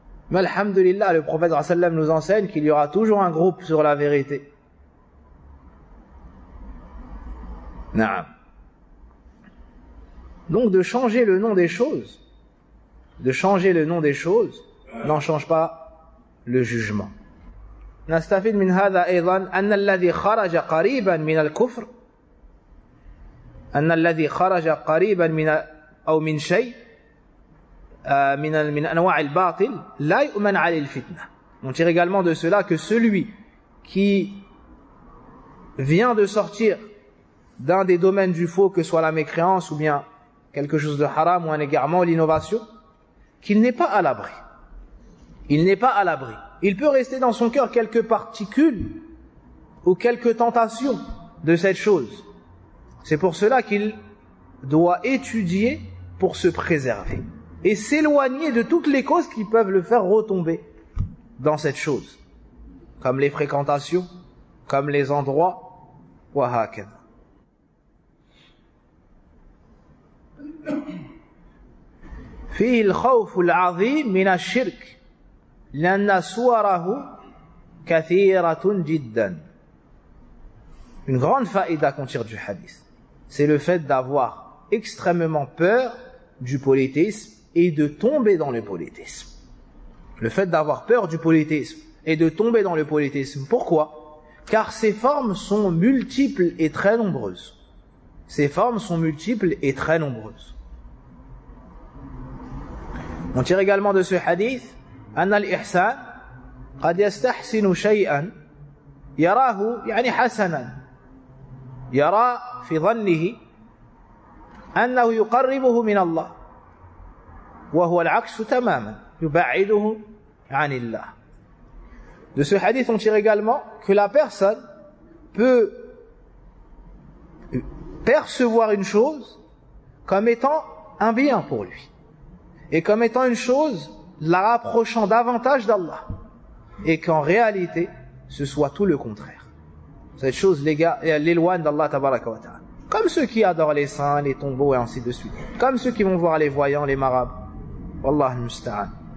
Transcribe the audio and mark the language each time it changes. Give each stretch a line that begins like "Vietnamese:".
French: Mais alhamdoulillah, le prophète
Arabic: sallallahu alayhi wa sallam
French: nous enseigne qu'il y aura toujours un groupe sur la vérité. Naam. Donc de changer le nom des choses, n'en change pas le jugement.
Arabic: نستفيد من هذا أيضا أن الذي خرج قريبا من الكفر أن الذي خرج قريبا من أو من شيء من أنواع الباطل لا يؤمن على الفتنة.
French: On tire également de cela que celui qui vient de sortir d'un des domaines du faux, que soit la mécréance ou bien quelque chose de haram ou un égarement ou l'innovation, qu'il n'est pas à l'abri. Il peut rester dans son cœur quelques particules ou quelques tentations de cette chose. C'est pour cela qu'il doit étudier pour se préserver et s'éloigner de toutes les causes qui peuvent le faire retomber dans cette chose, comme les fréquentations, comme les endroits. Wahakana.
Arabic: فيه الخوف العظيم من الشرك لأن صوره كثيرة جدا.
French: Une grande faïda qu'on tire du hadith, c'est le fait d'avoir extrêmement peur du polythéisme et de tomber dans le polythéisme. Pourquoi? car ses formes sont multiples et très nombreuses. Ses formes sont multiples et très nombreuses. On tire également de ce hadith
Arabic: أن الإحسان قد يستحسن شيئا يراه يعني حسنا يرى في ظنه أنه يقربه من الله وهو العكس تماما يبعده عن الله.
French: De ce hadith on tire également que la personne peut percevoir une chose comme étant un bien pour lui et comme étant une chose la rapprochant davantage d'Allah, et qu'en réalité ce soit tout le contraire, cette chose l'éloigne d'Allah tabaraka wa ta'ala, comme ceux qui adorent les saints, les tombeaux et ainsi de suite, comme ceux qui vont voir les voyants, les marabouts.
Arabic: Wallah al-musta'an.